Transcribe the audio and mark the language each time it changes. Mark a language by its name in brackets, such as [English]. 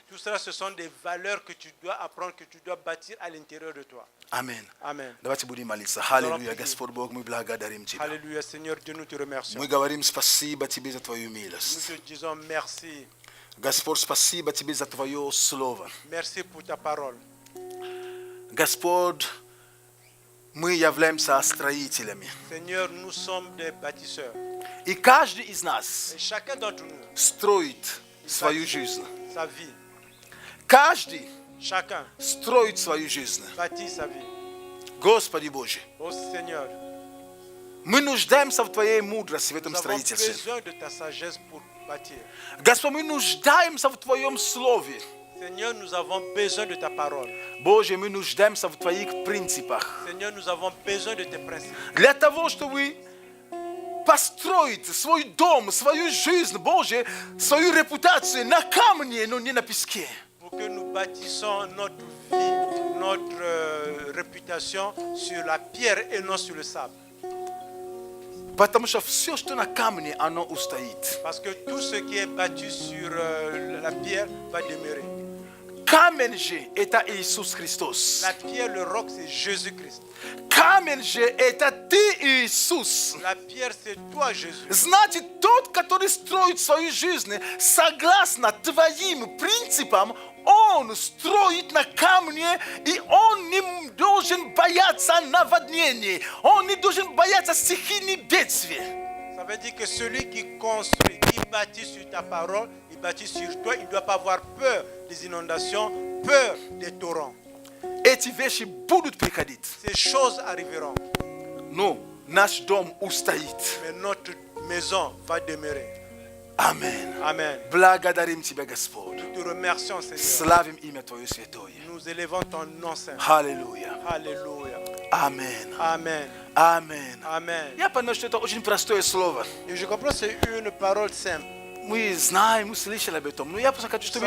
[French] Tout cela, ce sont des valeurs que tu dois apprendre, que tu dois bâtir à l'intérieur de toi. [Russian] Аминь. [French] Amen. [Russian] Давайте будем молиться. Аллилуйя, приди. Господь Бог, мы благодарим Тебя. [French] Alléluia, Seigneur Dieu, nous te remercions. [Russian] Мы говорим спасибо Тебе за Твою [French] Nous [Russian] милость. [French] te disons merci. [Russian] Господь, спасибо Тебе за Твое Слово. [French] Merci pour ta parole. [Russian] Господь, мы являемся строителями. [French] Seigneur, nous sommes des bâtisseurs. [Russian] И каждый из нас [French] Et chacun d'entre nous, [Russian] строит свою жизнь. [French] sa vie, [Russian] Каждый [French] chacun [Russian] строит свою жизнь. [French] bâtit sa vie. [Russian] Господи Божий, [French] Oh Seigneur, [Russian] мы нуждаемся в Твоей мудрости в этом [French] nous avons [Russian] строительстве. [French] besoin de ta sagesse pour bâtir. [Russian] Господь, мы нуждаемся в Твоем Слове. [French] Seigneur, nous avons besoin de ta parole. [Russian] Боже, мы нуждаемся в Твоих принципах. [French] Seigneur, nous avons besoin de tes principes. [Russian] Для того, чтобы построить свой дом, свою жизнь, Боже, свою репутацию на камне, но не на песке. [French] Pour que nous bâtissons notre vie, notre réputation sur la pierre et non sur le sable. [Russian] Потому что все, что на камне, оно устоит. [French] Parce que tout ce qui est bâti sur la pierre va demeurer. [Russian] Камень же – это Иисус Христос. [French] La pierre, le roc, c'est Jésus-Christ. [Russian] Камень же – это ты, Иисус. [French] La pierre, c'est toi, Jésus. [Russian] Значит, тот, который строит свою жизнь согласно твоим принципам, он строит на камне, и он не должен бояться наводнений, он не должен бояться стихийных бедствий. [French] Ça veut dire que celui qui construit, qui bâtit sur ta parole, il bâtit sur toi, il ne doit pas avoir peur des inondations, peur des torrents. [Russian] Эти вещи будут приходить. [French] Ces choses arriveront, [Russian] Но наш дом устоит. [French] mais notre maison va demeurer. [Russian] Аминь. [French] Amen. [Russian] Благодарим Тебя, Господь. [French] Nous te remercions, Seigneur. [Russian] Славим имя Твое святое. [French] Nous élevons ton nom, Saint. [Russian] Аллилуйя. [French] Alléluia. [Russian] Аминь. [French] Amen. [Russian] Аминь. [French] Amen. [Russian] Я понимаю, что это очень простое слово. [French] Et je comprends que c'est une parole simple. [Russian] Мы знаем, мы слышали об этом. Но я просто хочу, чтобы